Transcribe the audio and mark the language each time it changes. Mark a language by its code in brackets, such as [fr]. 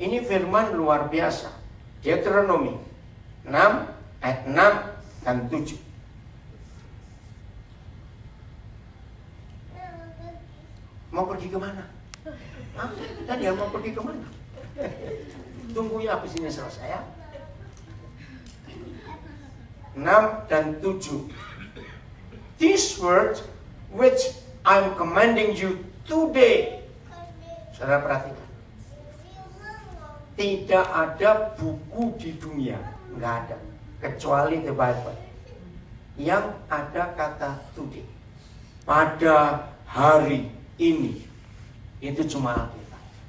[id] Ini firman luar biasa. Deuteronomi 6 ayat 6 dan 7. Mau pergi kemana? Daniel mau pergi kemana? Tunggu ya habis ini selesai ya. 6 dan 7. [en] These words which I'm commanding you today. [id] Saudara perhatikan. Tidak ada buku di dunia, nggak ada, kecuali the Bible, yang ada kata today. Pada hari ini. Itu cuma Alkitab.